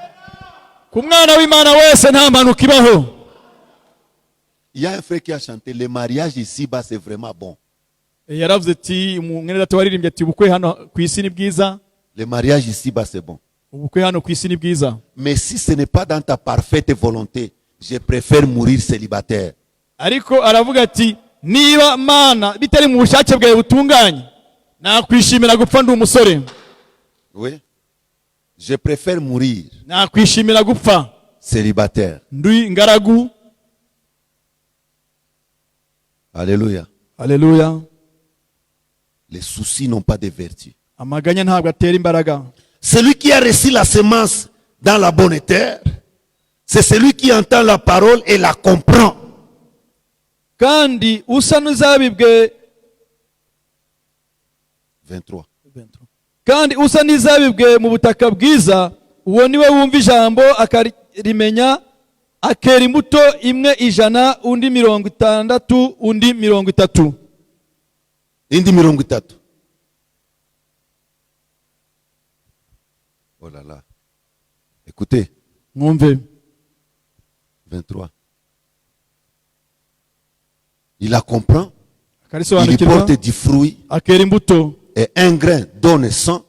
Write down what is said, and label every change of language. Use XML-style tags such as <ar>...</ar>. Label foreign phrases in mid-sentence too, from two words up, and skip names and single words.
<fr>Il y a un frère qui a chanté, le mariage ici-bas c'est vraiment bon. Le mariage ici-bas c'est bon. Mais si ce n'est pas dans ta parfaite volonté, je préfère mourir célibataire.</fr> <rw>Niba mana bitari mu bushake bwawe butunganye nakwishimira gupfa ndi umusore.</rw> <fr>Oui, je préfère mourir</fr> <rw>nakwishimira gupfa</rw> <fr>célibataire.</fr> <rw>Ndi ngaragu. Alléluia. Alléluia.</rw> <fr>Les soucis n'ont pas de vertu.</fr> <rw>Amaganya ntabwo atera imbaraga.</rw> <fr>Celui qui a reçu la semence dans la bonne terre, c'est celui qui entend la parole et la comprend.</fr> <rw>Kandi usa n'izabibwe 23. Kandi usa n'izabibwe mu butaka bwiza, uwo niwe wumva ijambo akarimenya, akera imbuto imwe 100, undi 60, undi 30. Indi 30.</rw> <fr>Oh là là. Écoutez.</fr> <rw>Mwumve.</rw> <fr>23. Il la comprend. Il porte du fruit. Et un grain donne 100.</fr>